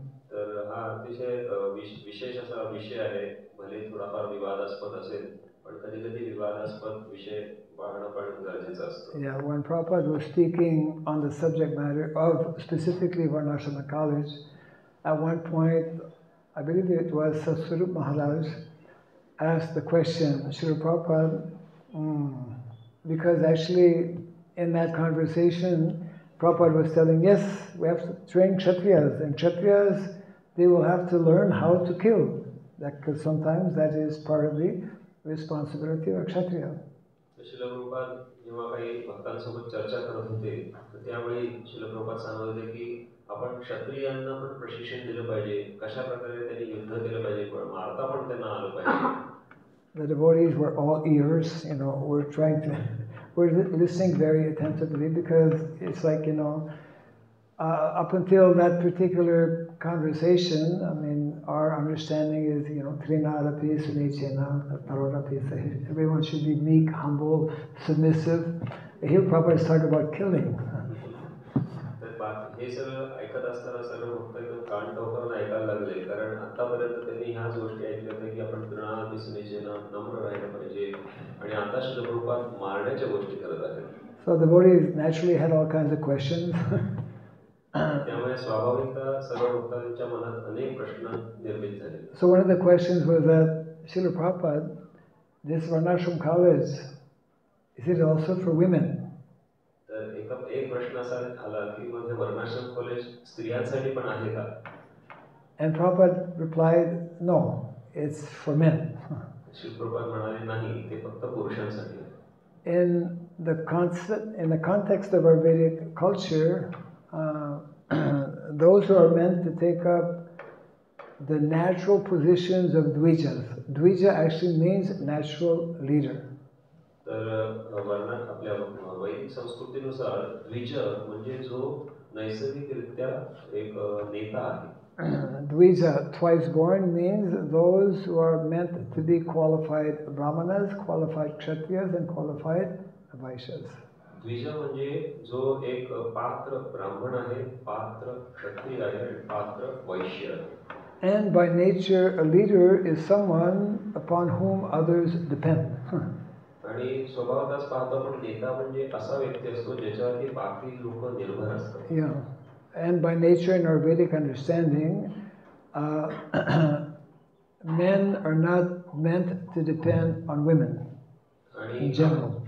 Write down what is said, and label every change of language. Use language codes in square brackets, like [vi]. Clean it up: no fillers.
[mr] तर हा अतिशय विशेष असा विषय आहे, भले थोडाफार विवादास्पद असेल पण कधी कधी विवादास्पद विषय पाहणं पण गरजेचं असतं. [en] Yeah, when Prabhupada was speaking on the subject matter of specifically Varnashrama College, at one point, I believe it was Satsvarup Maharaj asked the question, Srila Prabhupada, because actually in that conversation, Prabhupada was telling, yes, we have to train Kshatriyas, and Kshatriyas, they will have to learn how to kill, because sometimes that is part of the responsibility of a Kshatriya. [mr] Srila Prabhupada जेव्हा काही भक्तांसोबत चर्चा करत होते तर त्यावेळी श्रील प्रभुपाद सांगत होते की आपण क्षत्रियांना पण प्रशिक्षण दिलं पाहिजे, कशा प्रकारे त्यांनी युद्ध केलं पाहिजे, पण मारता पण त्यांना आलं पाहिजे. [en] The devotees were all ears, we're listening very attentively because it's like, up until that particular conversation, I mean, our understanding is, Trinadapi, Sunichena, Tarodapi, everyone should be meek, humble, submissive. Here Prabhupada is talking about killing. [mr] हे सगळं ऐकत असताना सर्व भक्त एकदम कान टोकावून ऐकायला लागले, कारण आतापर्यंत त्यांनी ह्याच गोष्टी ऐकल्या होत्या की आपण तृणादपी सुनिचेना, नम्र राहिलं पाहिजे, आणि आता श्रील प्रभुपाद मारण्याच्या गोष्टी करत आहेत. [en] So the devotees naturally had all kinds of questions. [mr] त्यामुळे स्वाभाविकता सर्व भक्तांच्या मनात अनेक प्रश्न निर्मित झाले. [en] So one of the questions was that, Srila Prabhupada, this Varnashram college, is it also for women? [mr] तर एक प्रश्न असा आला की मग हे वर्णाश्रम कॉलेज स्त्रियांसाठी पण आहे का? [en] And Prabhupada replied, no, it's for men. [mr] Shri Prabhupada म्हणाले नाही, ते फक्त पुरुषांसाठी आहे. [en] In the context of our Vedic culture, those who are meant to take up the natural positions of Dvijas. Dvija actually means natural leader. [mr] तर वर्णात आपल्या वैदिक संस्कृतीनुसार द्विज म्हणजे जो नैसर्गिकरित्या एक नेता आहे. [en] Dvija, twice born, means those who are meant to be qualified Brahmanas, qualified Kshatriyas, and qualified Vaishyas. [mr] द्विज म्हणजे जो एक पात्र ब्राह्मण आहे, पात्र क्षत्रिय आहे आणि पात्र वैश्य आहे. [en] And by nature, a leader is someone upon whom others depend. [mr] आणि स्वभावतःच पाहतो आपण नेता म्हणजे असा व्यक्ती असतो ज्याच्यावरती बाकी लोक निर्भर असतात. [en] Yeah, and by nature, in our Vedic understanding, men are not meant to depend on women in general.